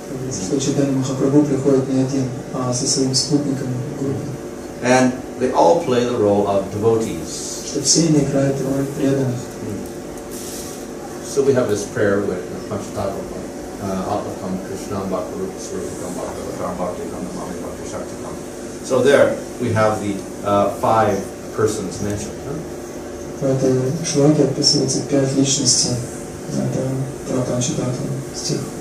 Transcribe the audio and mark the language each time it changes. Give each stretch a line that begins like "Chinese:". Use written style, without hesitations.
Russian: Что Чайтанья Махапрабху приходит не один, а со своим спутником в группе.
English: And they all play the role of devotees.
Russian: Что все они играют роль преданных.
English: So we have this prayer with Panchatattva.
Sanskrit: Atmakam Krishnam Bhakti Swarupakam Bhakti Bhakti Namami Bhakti Shaktikam.
English: So there we have the 5 persons mentioned.
Russian: В этой шлоке описывается 5 личностей. Это про Панчататтву стих.